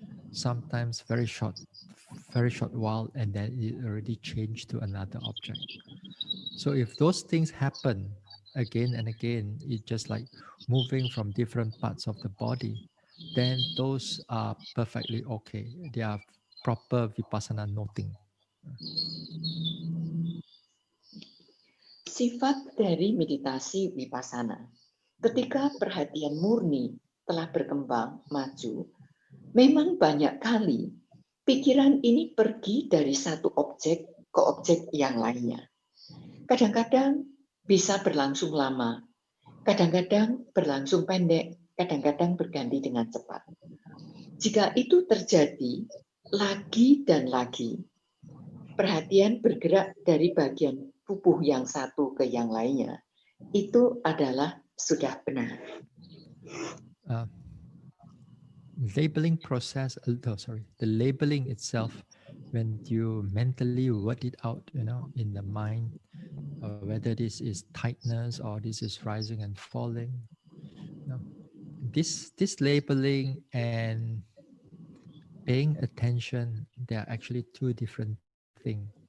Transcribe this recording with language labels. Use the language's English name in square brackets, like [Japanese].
[English] Sometimes very short while, and then it already changed to another object. So if those things happen again and again, it's just like moving from different parts of the body, then those are perfectly okay. They are proper vipassana noting. [Indonesian] Sifat dari meditasi vipassana, ketika perhatian murni telah berkembang maju, memang banyak kali pikiran ini pergi dari satu objek ke objek yang lainnya. Kadang-kadang bisa berlangsung lama, kadang-kadang berlangsung pendek, kadang-kadang berganti dengan cepat. Jika itu terjadi lagi dan lagi, perhatian bergerak dari bagian tubuh yang satu ke yang lainnya, itu adalah sudah benar. [English] Labeling process, the labeling itself, when you mentally word it out, in the mind, whether this is tightness or this is rising and falling, this labeling and paying attention, they are actually two different things.